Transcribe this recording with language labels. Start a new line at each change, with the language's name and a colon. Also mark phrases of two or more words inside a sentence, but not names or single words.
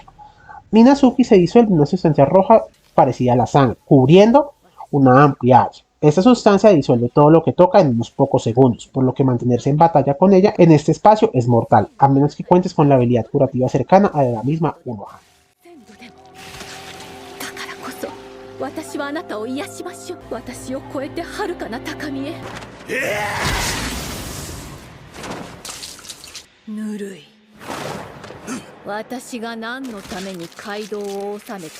Spanish: Minazuki se disuelve en una sustancia roja parecida a la sangre, cubriendo una amplia área. Esta sustancia disuelve todo lo que toca en unos pocos segundos, por lo que mantenerse en batalla con ella en este espacio es mortal, a menos que cuentes con la habilidad curativa cercana a la misma Unohana.
Japanese: 私はあなたを癒しましょう。私を超えて遥かな高みへ。ぬるい。私が何のために街道を治めたか。